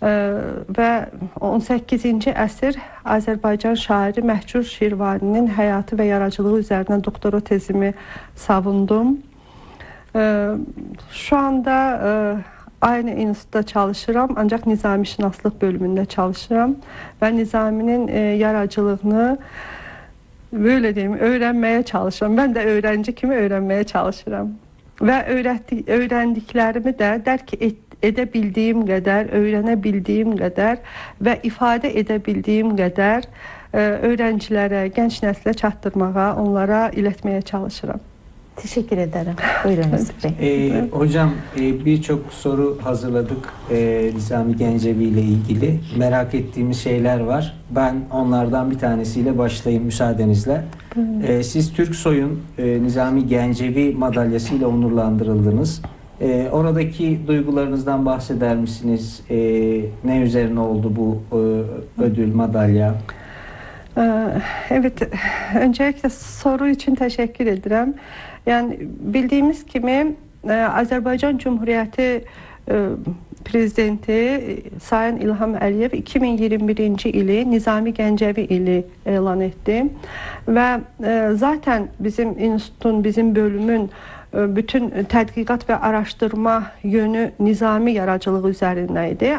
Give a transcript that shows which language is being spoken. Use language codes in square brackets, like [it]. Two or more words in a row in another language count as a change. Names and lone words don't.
[az] və 18-ci əsr Azərbaycan şairi Məhcur Şirvaninin həyatı və yaradıcılığı üzərindən [tr] doktora tezimi savundum. Şu anda aynı institutda çalışıram, ancaq nizamişünaslıq bölümündə çalışıram və Nizaminin yaradıcılığını böyle deyim, öğrenmeye çalışıram. Ben de öğrenci kimi öğrenmeye çalışıram. [az] Və öğrendiklərimi də dərk edə bildiyim qədər, öyrənə bildiyim qədər və ifadə edə bildiyim qədər öğrencilərə, gənc nəslə çatdırmağa, onlara ilətməyə çalışıram. [tr] Teşekkür ederim. Buyurun Yusuf Bey. Hocam birçok soru hazırladık Nizami Gencevi ile ilgili. Merak ettiğimiz şeyler var. Ben onlardan bir tanesiyle başlayayım müsaadenizle. Siz Türksoy'un Nizami Gencevi madalyasıyla onurlandırıldınız. Oradaki duygularınızdan bahseder misiniz? Ne üzerine oldu bu ödül, madalya? Evet, öncelikle soru için teşekkür ederim. [az] Yani bildiğimiz kimi Azərbaycan Cumhuriyyəti Prezidenti Sayın İlham Əliyev 2021-ci ili Nizami Gəncəvi ili elan etdi. Və zaten bizim institutun, bizim bölümün bütün tədqiqat və araşdırma yönü nizami yaradıcılığı üzərində idi.